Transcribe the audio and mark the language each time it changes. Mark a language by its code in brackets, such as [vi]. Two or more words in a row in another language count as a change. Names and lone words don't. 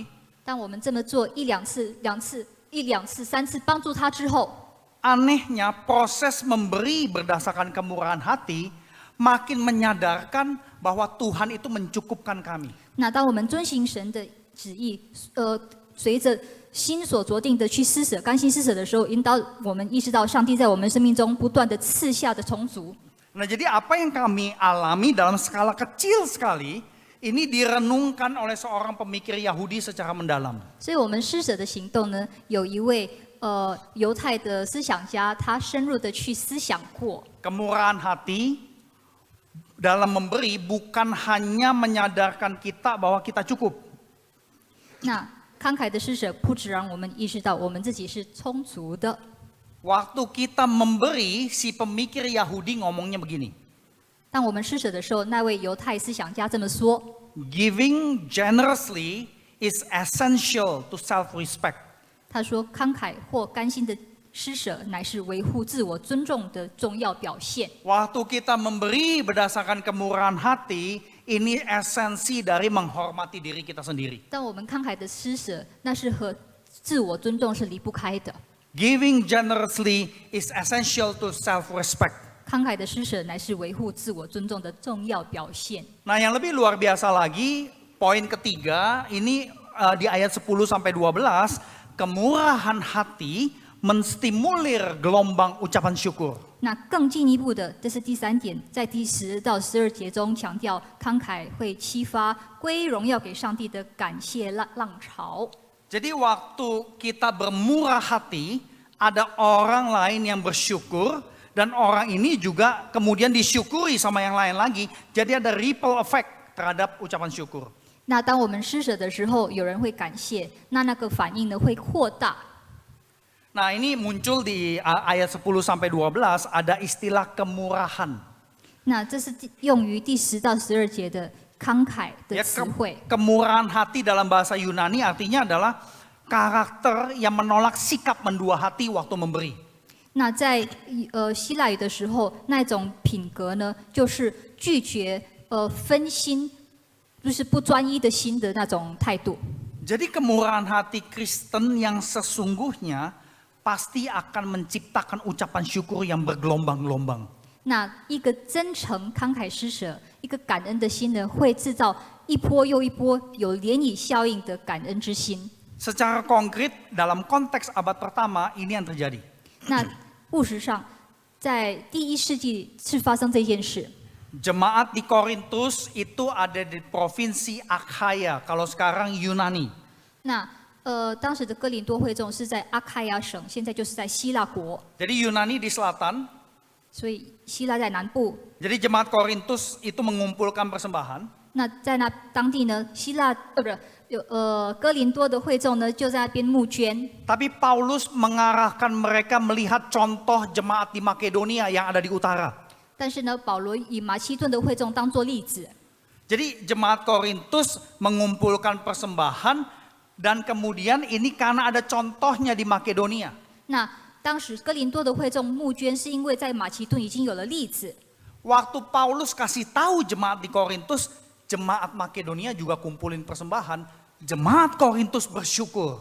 [zh] 当我们这么做一两次、三次帮助他之后， [id] anehnya proses memberi berdasarkan kemurahan hati makin menyadarkan bahwa Tuhan itu mencukupkan kami. [zh] 那当我们遵行神的旨意，随着心所酌定的去施舍、甘心施舍的时候，引导我们意识到上帝在我们生命中不断的赐下的充足。 [id] Nah jadi apa yang kami alami dalam skala kecil sekali, ini direnungkan oleh seorang pemikir Yahudi secara mendalam. [zh] 所以我们施舍的行动呢，有一位犹太的思想家，他深入的去思想过。 [id] Kemurahan hati dalam memberi bukan hanya menyadarkan kita bahwa kita cukup. [zh] 那慷慨的施舍，不只让我们意识到我们自己是充足的。 [id] Waktu kita memberi, si pemikir Yahudi ngomongnya begini. [zh] 当我们施舍的时候，那位犹太思想家这么说： [en] Giving generously is essential to self-respect. [zh] 他说，慷慨或甘心的施舍，乃是维护自我尊重的重要表现。 [id] Waktu kita memberi berdasarkan kemurahan hati, ini esensi dari menghormati diri kita sendiri. [zh] 当我们慷慨的施舍，那是和自我尊重是离不开的。 [en] Giving generously is essential to self-respect. [zh] 慷慨的施舍乃是维护自我尊重的重要表现。 [id] Nah yang lebih luar biasa lagi, poin ketiga, ini di ayat 10 sampai 12, kemurahan hati menstimulir gelombang ucapan syukur. [zh] 那更进一步的，这是第3点，在第10到12节中强调，慷慨会激发归荣耀给上帝的感谢浪潮。 [id] Jadi waktu kita bermurah hati, ada orang lain yang bersyukur, dan orang ini juga kemudian disyukuri sama yang lain lagi. Jadi ada [en] ripple effect [id] terhadap ucapan syukur. [zh] 那当我们施舍的时候，有人会感谢，那个反应呢会扩大。 [id] Nah ini muncul di ayat 10 sampai 12, ada istilah kemurahan. [zh] 那这是用于第10到12节的慷慨的词汇。 [id] Kemurahan hati dalam bahasa Yunani artinya adalah karakter yang menolak sikap mendua hati waktu memberi. [zh] 那在希腊语的时候，那种品格呢，就是拒绝分心，就是不专一的心的那种态度。 [id] Jadi kemurahan hati Kristen yang sesungguhnya pasti akan menciptakan ucapan syukur yang bergelombang-gelombang. [zh] 那一个真诚慷慨施舍，一个感恩的心呢，会制造一波又一波有涟漪效应的感恩之心。 [id] Secara konkret dalam konteks abad pertama ini yang terjadi. [zh] 那务实上，在第1世纪是发生这件事。 [id] Jemaat di Korintus itu ada di provinsi Akhaya, kalau sekarang Yunani. [zh] 那当时的哥林多会众是在阿开亚省，现在就是在希腊国， [id] Jadi Yunani di selatan. [zh] 所以希腊在南部。 [id] Jadi jemaat Korintus itu mengumpulkan persembahan. [zh] 那在那当地呢，希腊不是哥林多的会众呢，就在那边募捐。 [id] Tapi Paulus mengarahkan mereka melihat contoh jemaat di Makedonia yang ada di utara. [zh] 但是呢，保罗以马其顿的会众当作例子。 [id] Jadi jemaat Korintus mengumpulkan persembahan dan kemudian ini karena ada contohnya di Makedonia. [zh] 那当时哥林多的会众募捐，是因为在马其顿已经有了例子。 [id] Waktu Paulus kasih tahu jemaat di Korintus, jemaat Makedonia juga kumpulin persembahan, jemaat Korintus bersyukur.